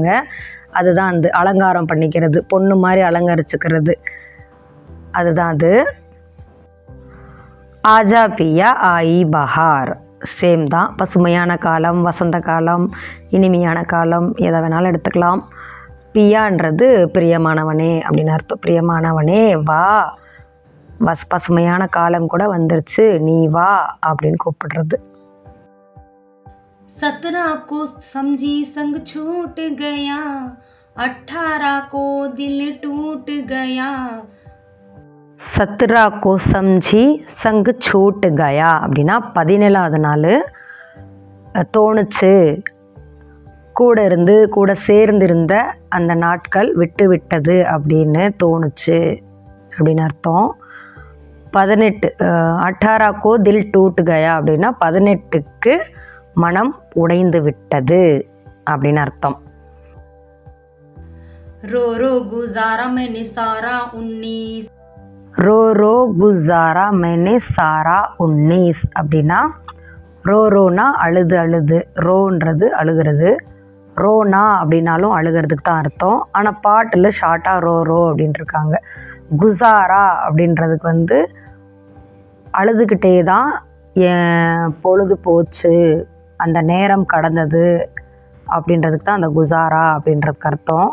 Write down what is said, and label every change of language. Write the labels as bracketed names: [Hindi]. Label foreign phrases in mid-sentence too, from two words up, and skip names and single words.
[Tamil] அதுதான் அந்த அலங்காரம் பண்ணிக்கிறது, பொண்ணு மாதிரி அலங்கரிச்சுக்கிறது, அதுதான் அது. [Hindi] आजा पिया आई बहार. சேம் தான். [Tamil] பசுமையான காலம், வசந்த காலம், இனிமையான காலம், எதை வேணாலும் எடுத்துக்கலாம். பியான்றது பிரியமானவனே அப்படின்னு அர்த்தம். பிரியமானவனே வா, பசுமையான காலம் கூட வந்துருச்சு, நீ வா அப்படின்னு கூப்பிடுறது. [Hindi] 17 को समझी संग छूट गया, 18 को दिल टूट गया. 17 को समझी संग छूट गया [Tamil] அப்படின்னா 17வது நாள் தோணுச்சு, கூட சேர்ந்திருந்த அந்த நாட்கள் விட்டு விட்டது அப்படின்னு தோணுச்சு அப்படின்னு அர்த்தம். [Hindi] 18 18 को दिल टूट गया [Tamil] அப்படின்னா 18க்கு மனம் உடைந்து விட்டது அப்படின்னு அர்த்தம். [Hindi] रो रो गुजारा मैंने सारा 19. रो रो गुज़ारा मैंने सारा 19 [Tamil] அப்படின்னா ரோனா அழுது அழுது, ரோன்றது அழுகிறது, ரோனா அப்படின்னாலும் அழுகிறதுக்கு தான் அர்த்தம். ஆனால் பாட்டில் ஷார்ட்டாக ரோ அப்படின்ட்டு இருக்காங்க. குசாரா அப்படின்றதுக்கு அழுதுகிட்டே தான் என் பொழுது போச்சு, அந்த நேரம் கடந்தது அப்படின்றதுக்கு தான் அந்த குசாரா அப்படின்றதுக்கு அர்த்தம்.